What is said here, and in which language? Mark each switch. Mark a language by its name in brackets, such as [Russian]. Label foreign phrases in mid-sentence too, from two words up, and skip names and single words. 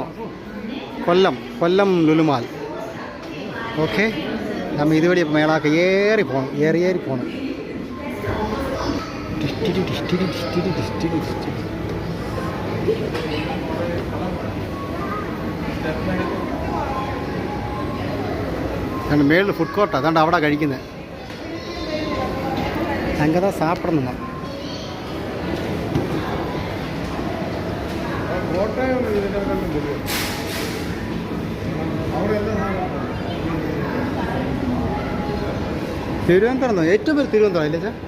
[Tamil] கொல்லம் லுலு மால். ஓகே, நம்ம இது வழி மேலாக்க ஏறி போகணும். ஏறி போகணும். அந்த மேலே [English] food court [Tamil] அதாண்டா [Malayalam] അവിടെ കഴിക്കുന്നത്. [Tamil] அங்கே தான் சாப்பிடணுமா. [Malayalam] തിരുവനന്തപുരം ഏറ്റവും പേര് തിരുവനന്തപുരം അല്ലേ